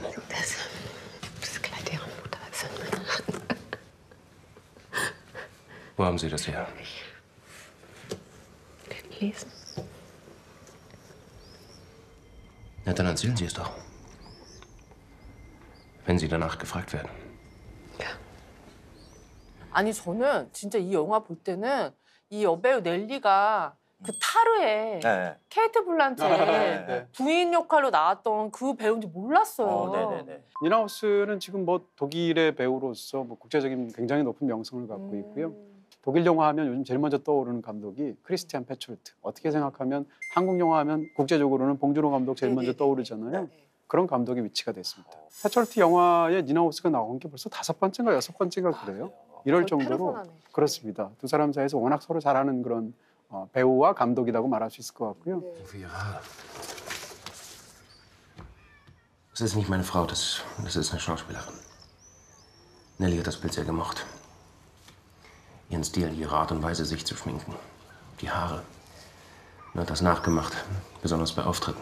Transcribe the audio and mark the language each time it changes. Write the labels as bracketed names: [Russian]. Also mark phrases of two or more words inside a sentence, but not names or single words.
[German] das Kleid ihrer Mutter ist in meiner Hand. Wo haben Sie das her? Gelesen. Na, dann erzählen Sie es doch. Wenn Sie danach gefragt werden. [Korean] 아니 저는 진짜 이 영화 볼 때는 이 여배우 넬리가 그 타르에 네. 케이트 블란쳇 네. 부인 역할로 나왔던 그 배우인지 몰랐어요. 네네네. 니나우스는 지금 뭐 독일의 배우로서 뭐 국제적인 굉장히 높은 명성을 갖고 있고요. 독일 영화 하면 요즘 제일 먼저 떠오르는 감독이 크리스티안 페촐트. 어떻게 생각하면 한국 영화 하면 국제적으로는 봉준호 감독 제일 먼저 떠오르잖아요. 그런 감독의 위치가 됐습니다. 페촐트 영화에 니나우스가 나온 게 벌써 5번째인가 6번째인가 그래요. 이럴 정도로 페르소나네. 그렇습니다. 두 사람 사이에서 워낙 서로 잘하는 그런 배우와 감독이라고 말할 수 있을 것 같고요. [German] Für Ihre Haare. Das ist nicht meine Frau, das ist eine Schauspielerin. Nelly hat das Bild sehr gemocht. Ihren Stil, ihre Art und Weise, sich zu schminken. Die Haare. Und hat das nachgemacht, besonders bei Auftritten.